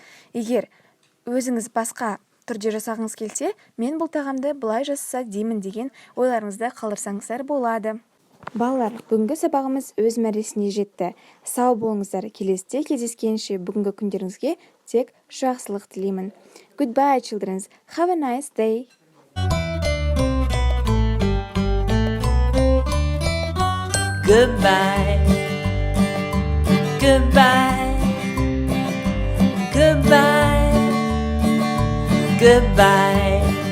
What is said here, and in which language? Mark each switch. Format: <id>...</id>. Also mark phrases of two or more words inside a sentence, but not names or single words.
<kk>Егер өзіңіз басқа түрде жасағыңыз келсе, мен бұл тағамды былай жасаса деймін деген ойларыңызды қалдырсаңыздар болады. Балалар, бүгінгі сабағымыз өз мәресіне жетті. Сау болыңыздар. Келесіде кездескенше бүгінгі күндеріңізге тек жақсылық тілеймін.</kk> <en>Goodbye, children. Have a nice day. Goodbye. Goodbye. Goodbye. Goodbye.</en>